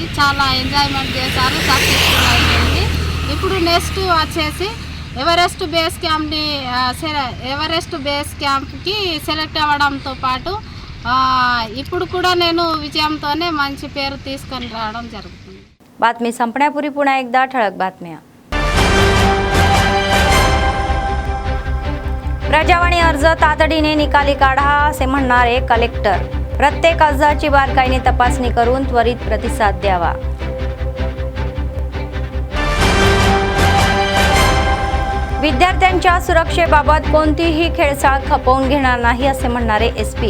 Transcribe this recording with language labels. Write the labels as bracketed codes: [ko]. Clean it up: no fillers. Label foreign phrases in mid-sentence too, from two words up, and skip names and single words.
[te] చాలా ఎంజాయ్మెంట్ చేశారు, సక్సెస్ఫుల్ అయిపోయింది. ఇప్పుడు నెక్స్ట్ వచ్చేసి [en] Everest base camp [te] సెలెక్ట్ అవ్వడంతో పాటు ఇప్పుడు కూడా నేను विजयांतोने మంచి పేరు తీసుకొని రావడం జరుగుతుంది. [mr] बातमी संपण्यापूर्वी पुन्हा एकदा ठळक बातम्या. प्रजावाणी अर्ज तातडीने निकाली काढा असे म्हणणारे कलेक्टर. प्रत्येक अर्जाची बारकाईने तपासणी करून त्वरित प्रतिसाद द्यावा. विद्यार्थ्यांच्या सुरक्षेबाबत कोणतीही खेळसाळ खपवून घेणार नाही असे म्हणणारे एसपी.